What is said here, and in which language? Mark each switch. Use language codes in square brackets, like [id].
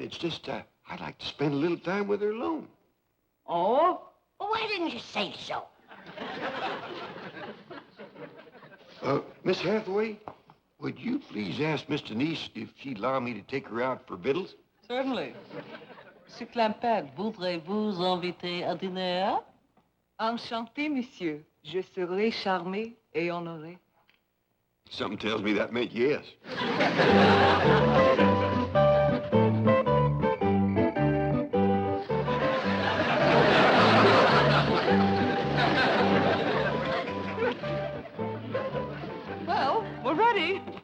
[en] It's just I'd like to spend a little time with her alone. Oh? Well, why didn't you say so? Miss Hathaway, would you please ask Miss Denise if she'd allow me to take her out for victuals? Certainly. [fr] Monsieur Clampett, voudrez-vous inviter à dîner? Enchanté, monsieur. Je serai charmée et honorée. [en] Something tells me that meant yes. Well, we're ready.